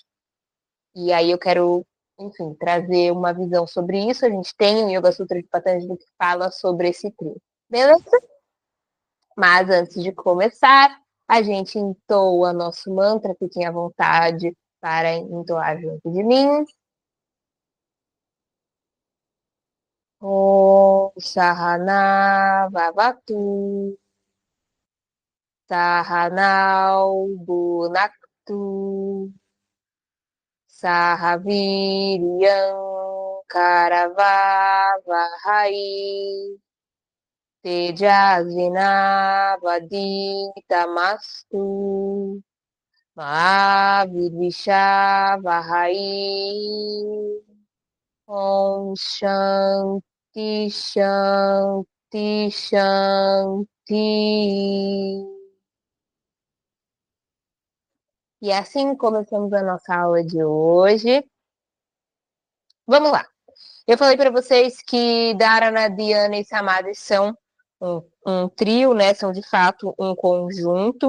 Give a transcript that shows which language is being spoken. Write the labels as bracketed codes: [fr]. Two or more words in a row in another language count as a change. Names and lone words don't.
[pt] E aí eu quero, enfim, trazer uma visão sobre isso. A gente tem o Yoga Sutra de Patanjali que fala sobre esse trio. Beleza? Mas antes de começar, a gente entoa nosso mantra, fiquem à vontade para entoar junto de mim. [sa] ॐ सह नाववतु सह नौ भुनक्तु सह वीर्यं करवावहै तेजस्वि नावधीतमस्तु मा विद्विषावहै ॐ शान्तिः शान्तिः शान्तिः. [pt] E assim começamos a nossa aula de hoje. Vamos lá. Eu falei para vocês que Dharana, Dhyana e Samadhi são um trio, né? São de fato um conjunto.